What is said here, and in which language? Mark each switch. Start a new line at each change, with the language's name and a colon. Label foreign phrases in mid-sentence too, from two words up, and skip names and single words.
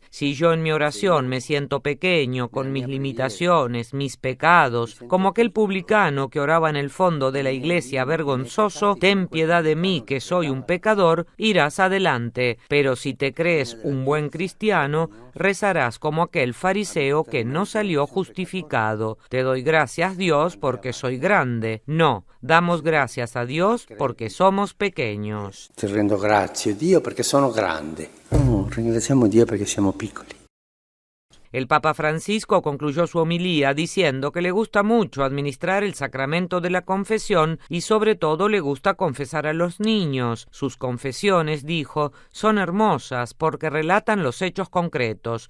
Spanish: Si yo en mi oración me siento pequeño, con mis limitaciones, mis pecados, como aquel publicano que oraba en el fondo de la iglesia vergonzoso, ten piedad de mí, que soy un pecador, irás adelante, pero si te crees un buen cristiano, rezarás como aquel fariseo que no salió justificado. Te doy gracias, Dios, porque soy grande. No, damos gracias a Dios porque somos pequeños.
Italian: Ti rendo grazie, Dio, perché sono grande. No, ringraziamo Dio perché siamo piccoli.
Spanish: El Papa Francisco concluyó su homilía diciendo que le gusta mucho administrar el sacramento de la confesión y sobre todo le gusta confesar a los niños. Sus confesiones, dijo, son hermosas porque relatan los hechos concretos.